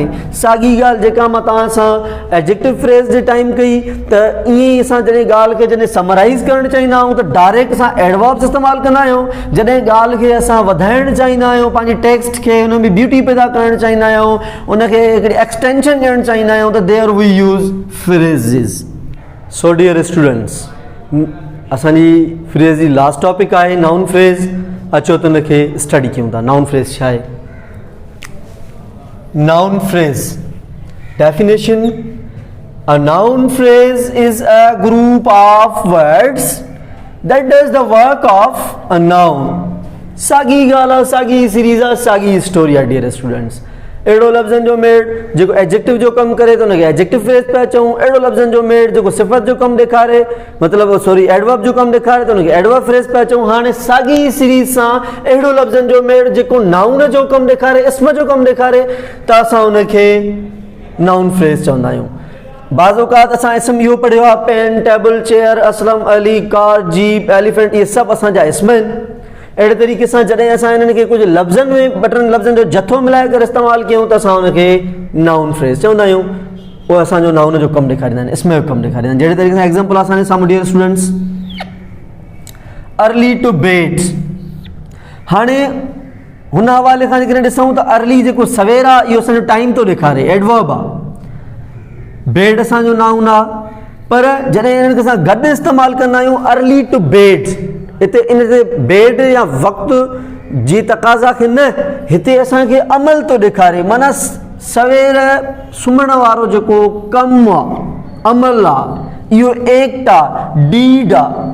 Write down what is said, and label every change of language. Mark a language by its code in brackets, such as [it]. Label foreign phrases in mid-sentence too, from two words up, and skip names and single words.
[sd] साॻी ॻाल्हि जेका मां तव्हां सां [en] adjective phrase [sd] जे टाइम कई, त ईअं ई असां जॾहिं ॻाल्हि खे जॾहिं समराइज़ करणु चाहींदा आहियूं त डायरेक्ट असां एडवर्ब्स इस्तेमालु कंदा आहियूं। जॾहिं ॻाल्हि खे असां वधाइणु चाहींदा आहियूं, पंहिंजी टेक्स्ट खे हुन में ब्यूटी पैदा करणु चाहींदा आहियूं, उनखे हिकिड़ी एक्सटेंशन ॾियणु चाहींदा आहियूं, त [en] there we use phrases. so dear students [sd] असांजी फ्रेज़ जी [en] last topic [sd] आहे [en] noun phrase. [sd] अचो त हुनखे स्टडी कयूं था। [en] noun phrase [sd] छा आहे? [en] noun phrase definition, a noun phrase is a group of words that does the work of a noun। [sd] साॻी ॻाल्हि आहे, साॻी सीरीज़ आहे, साॻी स्टोरी आहे [en] dear students. [sd] अहिड़ो लफ़्ज़नि जो मेड़ जेको एडजेक्टिव जो कमु करे त हुनखे [en] adjective phrase [sd] पिया चऊं। अहिड़ो लफ़्ज़नि जो मेड़ जेको सिफ़त जो कमु ॾेखारे, मतिलबु [en] sorry adverb [sd] जो कमु ॾेखारे त हुनखे [en] adverb phrase [sd] पिया चऊं। हाणे साॻी सीरीज़ सां अहिड़ो लफ़्ज़नि जो मेड़ जेको नाउन जो कमु ॾेखारे, इस्म जो कमु ॾेखारे, त असां हुनखे [en] noun phrase [sd] चवंदा आहियूं। बाज़ औक़ात असां इस्म इहो पढ़ियो आहे, [en] pen, table, chair, Aslam, Ali, car, jeep, elephant, [sd] इहे सभु असांजा इस्म आहिनि। अहिड़े तरीक़े सां जॾहिं असां हिननि खे कुझु लफ़्ज़नि में ॿ टिनि लफ़्ज़नि जो जथो मिलाए करे इस्तेमालु कयूं त असां हुनखे [en] noun phrase [sd] चवंदा आहियूं। उहे असांजो नाउन जो कमु ॾेखारींदा आहिनि, इस्म जो कमु ॾेखारींदा आहिनि। जहिड़े तरीक़े सां एग्ज़ाम्पल असांजे साम्हूं [en] dear students early to bed. [sd] हाणे हुन हवाले खां जेकॾहिं ॾिसूं त अर्ली जेको सवेर आहे इहो असांजो टाइम थो ॾेखारे, एडवर्ब आहे। बेड असांजो नाउन आहे, पर जॾहिं इन्हनि खे असां गॾु इस्तेमालु कंदा आहियूं [en] early to bed, [sd] हिते इन ते बेड या वक़्तु जी तक़ाज़ा खे न, हिते असांखे अमल थो ॾेखारे, माना सवेर सुम्हण वारो जेको कमु आहे, अमल आहे, इहो एक्ट आहे, डीड आहे।